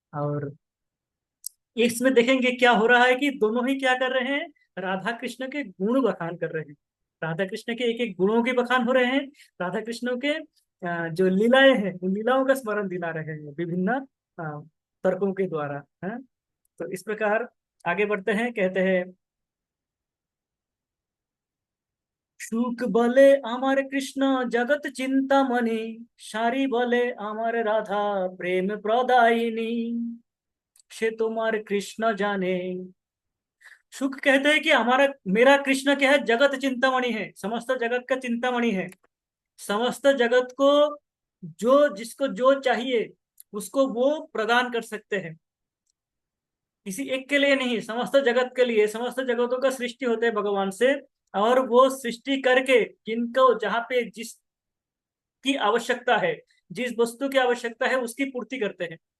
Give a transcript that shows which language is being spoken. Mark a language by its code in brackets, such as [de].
[hi] और इसमें देखेंगे क्या हो रहा है कि दोनों ही क्या कर रहे हैं, राधा कृष्ण के गुण बखान कर रहे हैं। राधा कृष्ण के एक एक गुणों के बखान हो रहे हैं। राधा कृष्ण के जो लीलाएं हैं उन लीलाओं का स्मरण दिला रहे हैं विभिन्न अ, तर्कों के द्वारा है। तो इस प्रकार आगे बढ़ते हैं, कहते हैं [bn] সুখ বলে আমার কৃষ্ণ জগৎ চিন্তামণি, সারি বলে আমার রাধা প্রেম প্রদায়িনী, সে তোমার কৃষ্ণ জাने। [hi] सुख कहते हैं कि हमारा मेरा कृष्ण क्या है, जगत चिंतामणि है, समस्त जगत का चिंतामणि है। समस्त जगत को जो जिसको जो चाहिए उसको वो प्रदान कर सकते हैं। किसी एक के लिए नहीं, समस्त जगत के लिए। समस्त जगतों का सृष्टि होते हैं भगवान से, और वो सृष्टि करके जिनको जहाँ पे जिसकी आवश्यकता है, जिस वस्तु की आवश्यकता है उसकी पूर्ति करते हैं।